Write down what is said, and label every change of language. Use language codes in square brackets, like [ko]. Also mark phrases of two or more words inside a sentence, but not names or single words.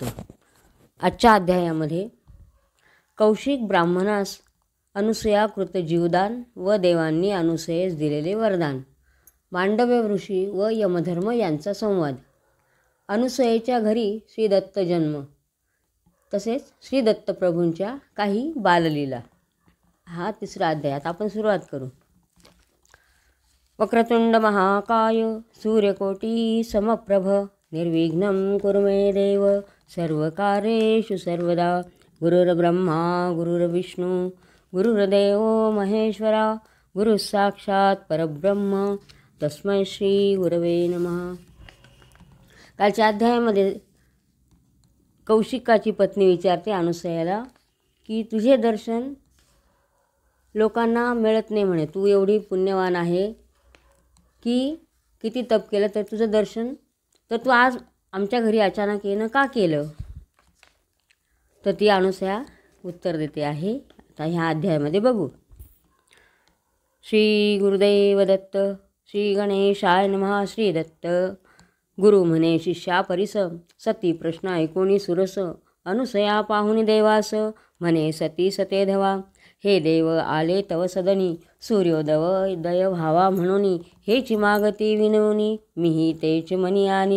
[mr] आजच्या अध्यायामध्ये कौशिक ब्राह्मणास अनुसूयाकृत जीवदान व देवांनी अनुसूयेस दिलेले वरदान, मांडव्य ऋषी व यमधर्म यांचा संवाद, अनुसूयेच्या घरी श्री दत्त जन्म, तसेच श्री दत्तप्रभूंच्या काही बाललीला. हा 3रा अध्यायात आपण सुरुवात करू. [sa] वक्रतुंड महाकाय सूर्यकोटी समप्रभ निर्विघ्नं कुरु मे देव सर्वकार्येषु सर्वदा. गुरुर्ब्रह्मा गुरुर्विष्णू गुरुर्देव महेश्वरा गुरुः साक्षात् परब्रह्म तस्मै श्री गुरवे नमः. [mr] कालच्या अध्यायामध्ये कौशिकाची पत्नी विचारते अनुसूयाला की तुझे दर्शन लोकांना मिळत नाही म्हणे, तू एवढी पुण्यवान आहे की किती तप केलं तर तुझं दर्शन, तर तू आज आमच्या घरी अचानक येणं का केलं? तर ती अनुसूया उत्तर देते आहे. आता ह्या अध्यायामध्ये बघू. श्री गुरुदेव दत्त. [sa] श्री गणेशाय नमः. [mr] श्री दत्त. गुरु म्हणे शिष्या परिस, सती प्रश्न ऐकोणी सुरस. अनुसूया पाहुणी देवास, म्हणे सती सते धवा. हे देव आले तव सदनी, सूर्योदय व्हावा म्हणूनी. हेची मागती विनवणी, मीही तेच मनी आनी.